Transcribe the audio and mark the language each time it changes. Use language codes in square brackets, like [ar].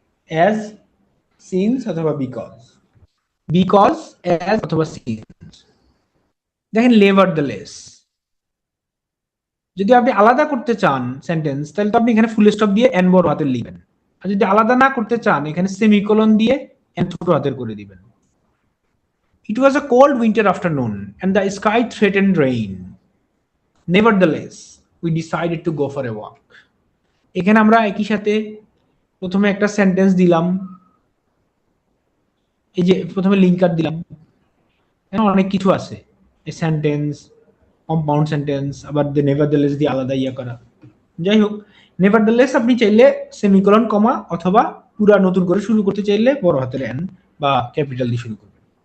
[bn] As, since অথবা because, because, as অথবা since. দেখেন নেভারদালেস, যদি আপনি আলাদা করতে চান সেন্টেন্স তাহলে তো আপনি এখানে ফুল স্টপ দিয়ে এন বড় হাতের লিখবেন, আর যদি আলাদা না করতে চান এখানে সেমিকোলন দিয়ে এন ছোট হাতের করে দিবেন। [en] It was a cold winter afternoon and the sky threatened rain. Nevertheless, we decided to go for a walk. [bn] এখানে আমরা একই সাথে প্রথমে একটা সেন্টেন্স দিলাম, এই যে প্রথমে লিঙ্কার দিলাম, এখানে অনেক কিছু আছে, এই সেন্টেন্স, কম্পাউন্ড সেন্টেন্স, আবার দ্য নেভারদালেস দিয়ে আলাদা ইয়া করা। যাই হোক, নেভারদালেস আপনি চাইলে সেমিকোলন কমা অথবা পুরা নতুন করে শুরু করতে চাইলে বড় হাতের এন বা ক্যাপিটাল দিয়ে শুরু করবেন।